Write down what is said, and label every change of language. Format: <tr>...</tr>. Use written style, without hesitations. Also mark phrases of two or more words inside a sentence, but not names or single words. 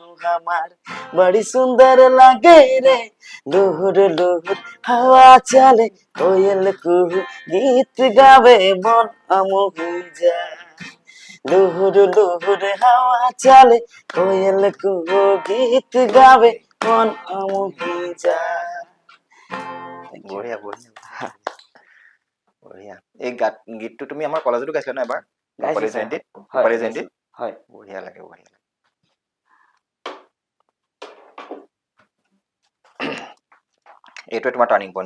<sck>हमार बड़ी सुंदर लागे रे लुहुर लुहुर हवा चले कोयल कुहू गीत गावे मन अमोही जा लुहुर लुहुर हवा चले कोयल कुहू गीत गावे मन अमोही जा</sck> <as>বঢ়িয়া বঢ়িয়া বঢ়িয়া এই গীতটো তুমি আমাৰ কলেজতো গাইছিলা ন এবাৰ ৰূপালী জয়ন্তীত ৰূপালী জয়ন্তীত হয় বঢ়িয়া লাগে বঢ়িয়া লাগে এইটোৱে তোমাৰ</as> <en>turning point</en> <as>ন</as>